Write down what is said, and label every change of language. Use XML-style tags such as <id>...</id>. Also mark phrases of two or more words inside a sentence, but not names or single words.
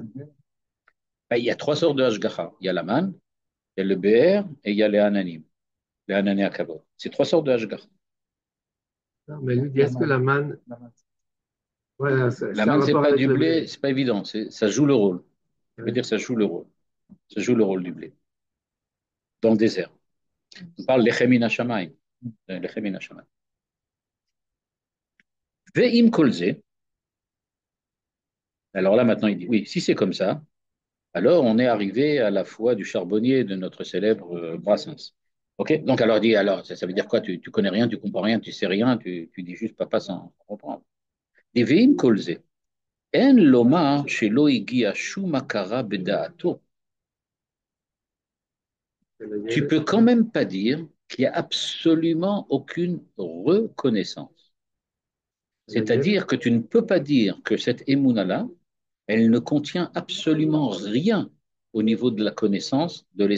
<fr>Ben, il y a trois sortes de ashgacha. Il y a la manne, il y a le BR et il y a les ananim, les</fr> <he>ענני הכבוד.</he> <fr>C'est trois sortes de ashgacha. Non, mais lui dit, est-ce que la manne, ouais, La c'est un manne, c'est rapport pas avec du le blé, blé. c'est pas évident. Ça joue le rôle. Je veux Ouais. dire, ça joue le rôle. Ça joue le rôle du blé dans le désert. On parle</fr> <he>לחם שמים. לחם שמים. ואם כל זה.</he> <fr>Alors là, maintenant, il dit, oui, si c'est comme ça, alors on est arrivé à la foi du charbonnier de notre célèbre Brassens. OK? Donc, alors, il dit, alors, ça veut dire quoi? Tu connais rien, tu comprends rien, tu sais rien, tu dis juste papa sans comprendre.</fr> <he>Des ואם כל זה. אין לומר שלא הגיע שום הכרה בדעתו.</he> <fr>Tu peux quand même pas dire qu'il n'y a absolument aucune reconnaissance. C'est-à-dire que tu ne peux pas dire que cette émouna-là, elle ne contient absolument rien au niveau de la connaissance de l'esprit.</fr>